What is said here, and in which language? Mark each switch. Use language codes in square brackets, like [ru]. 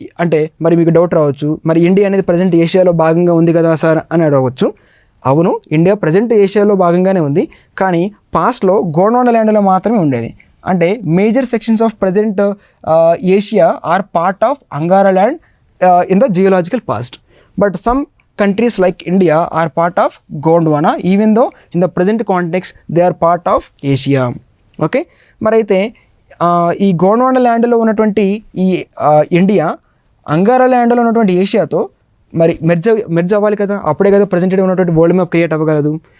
[te] అంటే మరి మీకు డౌట్ రావచ్చు, మరి ఇండియా అనేది ప్రజెంట్ ఏషియాలో భాగంగా ఉంది కదా సార్ అని అడగవచ్చు. అవును, ఇండియా ప్రజెంట్ ఏషియాలో భాగంగానే ఉంది, కానీ పాస్ట్లో గోండ్వానా ల్యాండ్లో మాత్రమే ఉండేది. [en] అంటే major sections of present Asia are part of Angara land in the geological past. But some countries like India are part of Gondwana, even though in the present context they are part of Asia. [te] Okay, మరి అయితే ఈ గోండ్వానా ల్యాండ్లో ఉన్నటువంటి ఈ India Angara ల్యాండ్లో ఉన్నటువంటి ఏషియాతో మరి merge అవ్వాలి కదా, అప్పుడే కదా ప్రజెంట్ ఉన్నటువంటి వరల్డ్ మ్యాప్ క్రియేట్ అవ్వగలదు.